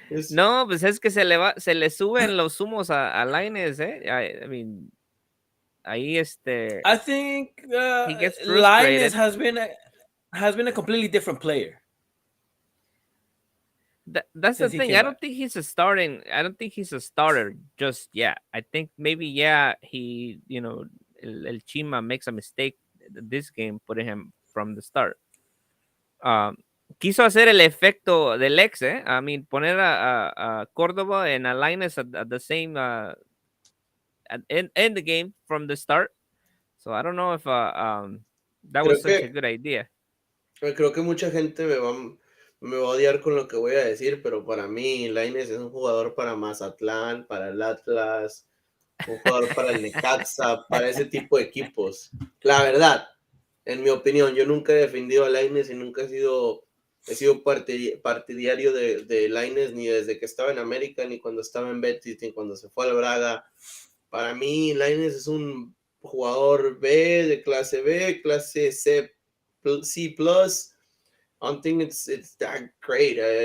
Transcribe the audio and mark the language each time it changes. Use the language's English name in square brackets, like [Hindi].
[Spanish] No, pues es que se le suben los humos a Lainez, [English] I mean, [Spanish] ahí [English] I think he gets frustrated. Linus has been a completely different player. That's the thing. I don't think he's a starter just yet. I think maybe he el Chima makes a mistake this game putting him from the start. [Spanish] Quiso hacer el efecto del ex, [English] I mean, [Spanish] poner a [English] Córdoba and a Lainez at the same in the game from the start. So I don't know if that was such a good idea. [Spanish] Creo que mucha gente me va a odiar con lo que voy a decir, pero para mí Lainez es un jugador para Mazatlán, para el Atlas, un jugador para el Necaxa, para ese tipo de equipos. La verdad, en mi opinión, yo nunca he defendido a Lainez y nunca he sido partidario de Lainez, ni desde que estaba en América, ni cuando estaba en Betis, ni cuando se fue al Braga. Para mí, Lainez es un jugador de clase B, clase C+. [English] I don't think it's that great.